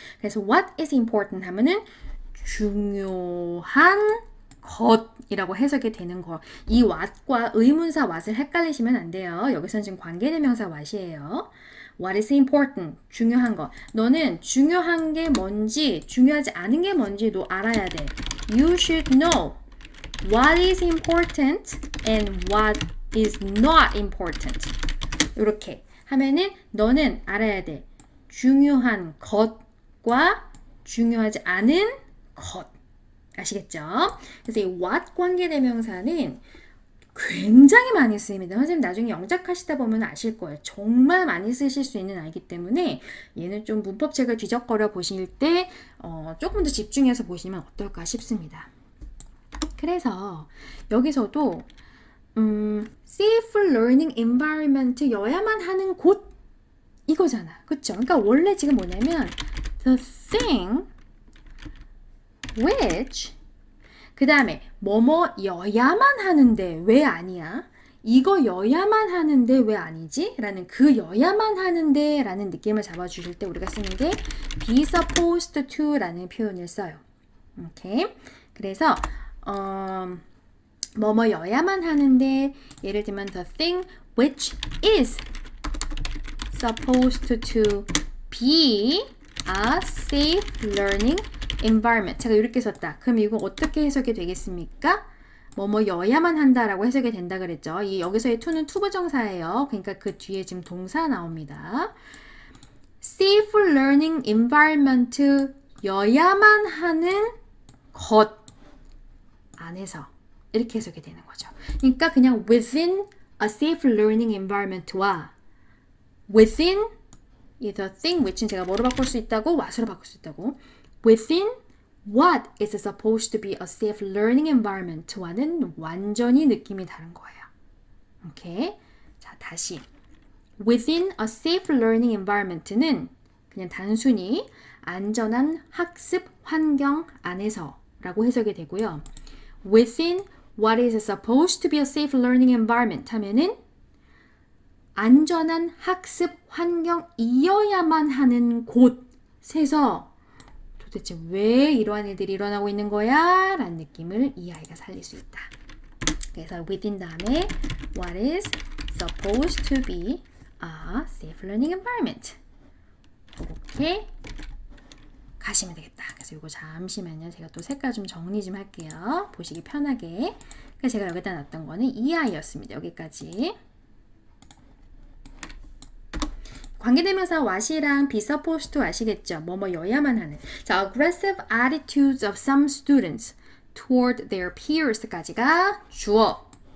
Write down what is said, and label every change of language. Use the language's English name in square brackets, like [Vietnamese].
[Korean] 그래서 what is important 하면은 중요한 것이라고 해석이 되는 거. 이 what과 의문사 what을 헷갈리시면 안 돼요. 여기서는 지금 관계대명사 what이에요. [English] What is important? 중요한 거. [Korean] 너는 중요한 게 뭔지, 중요하지 않은 게 뭔지도 알아야 돼. [English] You should know what is important and what is not important. [Korean] 이렇게 하면은 너는 알아야 돼. 중요한 것과 중요하지 않은 것. 아시겠죠? 그래서 이 what 관계대명사는 굉장히 많이 쓰입니다. 선생님 나중에 영작하시다 보면 아실 거예요. 정말 많이 쓰실 수 있는 아이기 때문에 얘는 좀 문법책을 뒤적거려 보실 때 조금 더 집중해서 보시면 어떨까 싶습니다. 그래서 여기서도 safe learning environment 여야만 하는 곳 이거잖아. 그쵸? 그러니까 원래 지금 뭐냐면 the thing which 그 다음에 뭐뭐여야만 하는데 왜 아니야? 이거여야만 하는데 왜 아니지? 라는 그 여야만 하는데 라는 느낌을 잡아주실 때 우리가 쓰는 게 be supposed to 라는 표현을 써요. 오케이? [English] 그래서 뭐뭐여야만 하는데 예를 들면 the thing which is supposed to be a safe learning environment. [Korean] 제가 이렇게 썼다. 그럼 이거 어떻게 해석이 되겠습니까? 뭐뭐여야만 한다라고 해석이 된다 그랬죠. 이 여기서의 to는 투부정사예요. 그러니까 그 뒤에 지금 동사 나옵니다. safe learning environment 여야만 하는 것 안에서 이렇게 해석이 되는 거죠. 그러니까 그냥 within a safe learning environment 와 within the thing which 는 제가 뭐로 바꿀 수 있다고? what으로 바꿀 수 있다고. [English] within what is supposed to be a safe learning environment 와는 완전히 느낌이 다른 거예요. [Korean] 오케이? 자, 다시. within a safe learning environment 는 그냥 단순히 안전한 학습 환경 안에서 라고 해석이 되고요. within what is supposed to be a safe learning environment 하면은 안전한 학습 환경이어야만 하는 곳에서 도대체 왜 이러한 일들이 일어나고 있는 거야? 라는 느낌을 이 아이가 살릴 수 있다. [English] 그래서 within 다음에 what is supposed to be a safe learning environment. [Korean] 이렇게 가시면 되겠다. 그래서 이거 잠시만요. 제가 또 색깔 좀 정리 좀 할게요. 보시기 편하게. 그래서 제가 여기다 놨던 거는 이 아이였습니다. 여기까지. 관계대명사 what이랑 be supposed to 아시겠죠? 뭐뭐여야만 하는. 자, aggressive attitudes of some students toward their peers 까지가 주어.